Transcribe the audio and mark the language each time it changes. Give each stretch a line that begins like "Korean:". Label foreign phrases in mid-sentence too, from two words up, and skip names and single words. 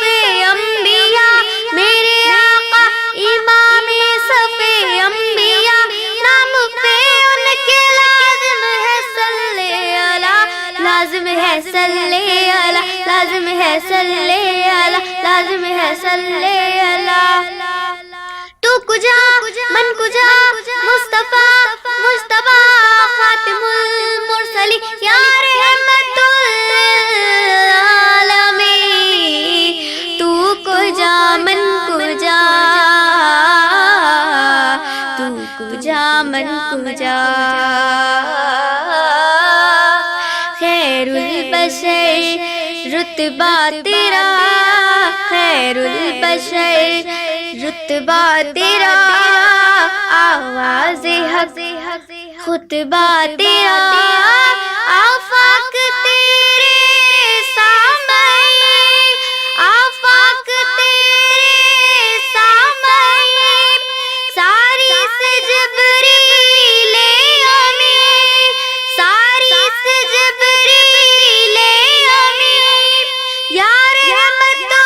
Urdu: انبیاء میرے آقا امام صف انبیاء نام پہ ان کے لازم ہے
Arabic: صلی اللہ
Urdu: لازم ہے
Arabic: صلی اللہ
Urdu: لازم ہے
Arabic: صلی اللہ
Urdu: لازم ہے
Arabic: صلی اللہ
Persian: تو کجا من کجا
Urdu: مصطفیٰ مجتبیٰ
Arabic: خاتم المرسلین یا رحمت
Persian: للعالمین تو کجا من کجا تو کجا من کجا
Arabic: خیر البشر
Urdu: رتبہ تیرا
Arabic: خیر البشر
Urdu: رتبہ تیرا آواز حق خطبہ تیرا آفاق تیرے سامنے آفاق تیرے سامنے ساری سے جبریل امین ساری سے جبریل امین
Arabic: یا رحمت